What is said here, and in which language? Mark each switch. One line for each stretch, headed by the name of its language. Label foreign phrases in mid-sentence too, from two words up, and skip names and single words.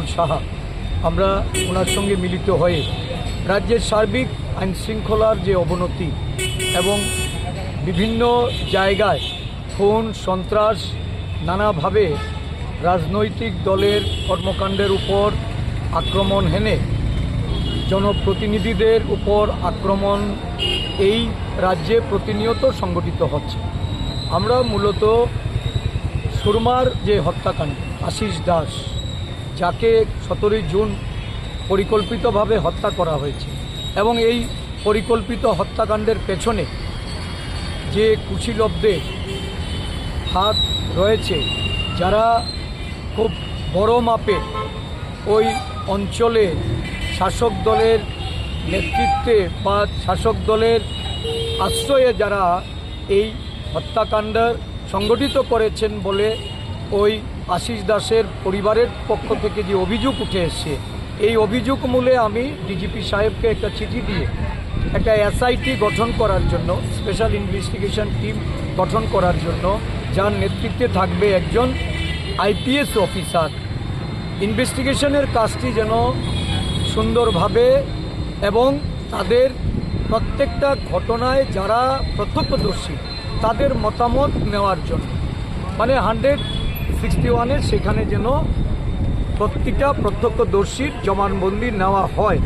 Bangla: সাহা আমরা ওনার সঙ্গে মিলিত হয়ে রাজ্যের সার্বিক আইন শৃঙ্খলার যে অবনতি এবং বিভিন্ন জায়গায় খুন সন্ত্রাস নানা ভাবে রাজনৈতিক দলের কর্মকাণ্ডের উপর আক্রমণ হেনে জনপ্রতিনিধিদের উপর আক্রমণ এই রাজ্যে প্রতিনিয়ত সংগঠিত হচ্ছে। আমরা মূলত সুরমার যে হত্যাকাণ্ড আশিস দাস যাকে 17 জুন পরিকল্পিতভাবে হত্যা করা হয়েছে এবং এই পরিকল্পিত হত্যাকাণ্ডের পেছনে যে কুশীলবদের হাত রয়েছে যারা খুব বড় মাপে ওই অঞ্চলে শাসক দলের নেতৃত্বে বা শাসক দলের আশ্রয়ে যারা এই হত্যাকাণ্ড সংগঠিত করেছেন বলে ওই আশিস দাসের পরিবারের পক্ষ থেকে যে অভিযোগ উঠে एसेছে এই অভিযোগ মূলে আমি ডিজিপি সাহেবকে একটা চিঠি দিয়ে একটা এসআইটি গঠন করার জন্য
English: special investigation team
Bangla: গঠন করার জন্য যার নেতৃত্বে থাকবে একজন
English: IPS officer
Bangla: ইনভেস্টিগেশনের কাজটি যেন সুন্দরভাবে এবং তাদের প্রত্যেকটা ঘটনায় যারা প্রত্যক্ষদর্শী তাদের মতামত নেওয়ার জন্য মানে 161 সেখানে যেন প্রত্যেকটা প্রত্যক্ষদর্শীর জবানবন্দি নেওয়া হয়।